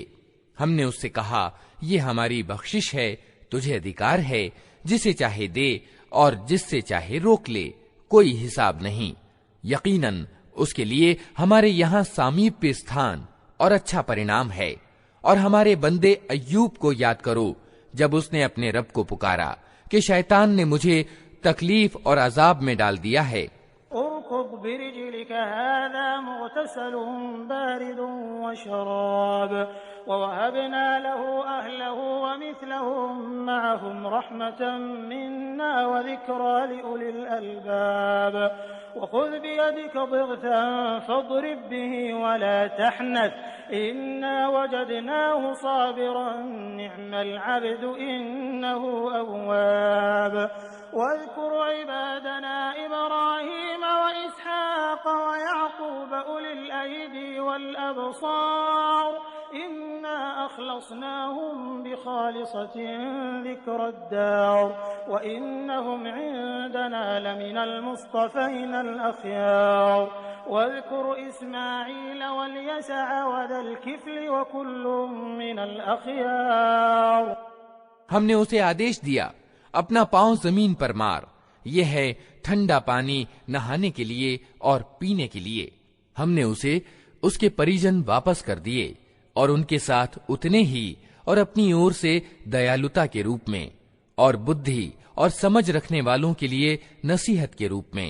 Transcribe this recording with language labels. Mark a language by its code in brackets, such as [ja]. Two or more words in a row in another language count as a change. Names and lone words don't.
[hi] हमने उससे कहा, ये हमारी बख्शिश है, तुझे अधिकार है जिसे चाहे दे और जिससे चाहे रोक ले, कोई हिसाब नहीं। यकीनन उसके लिए हमारे यहाँ सामीप्य स्थान और अच्छा परिणाम है। और हमारे बंदे अय्यूब को याद करो जब उसने अपने रब को पुकारा कि शैतान ने मुझे तकलीफ और अजाब में डाल दिया है। [ar] اركض برجلك هذا مغتسل بارد وشراب ووهبنا له أهله و ومثلهم معهم رحمة منا وذكرى لأولي الألباب وخذ بيدك ضغثا فاضرب به ولا تحنث إنا وجدناه صابرا نعم العبد إنه أواب واذكر عبادنا إبراهيم وإسحاق ويعقوب أولي الأيدي والأبصار إنا أخلصناهم خلصناهم بخالصة ذكرى الدار وإنهم عندنا لمن المصطفين الأخيار واذكر إسماعيل واليسع وذا الكفل وكل من الأخيار. [hi] हमने उसे आदेश दिया, अपना पांव जमीन पर मार, यह है ठंडा पानी नहाने के लिए और पीने के लिए। हमने उसे उसके परिजन वापस कर दिए और उनके साथ उतने ही और अपनी ओर से दयालुता के रूप में और बुद्धि और समझ रखने वालों के लिए नसीहत के रूप में।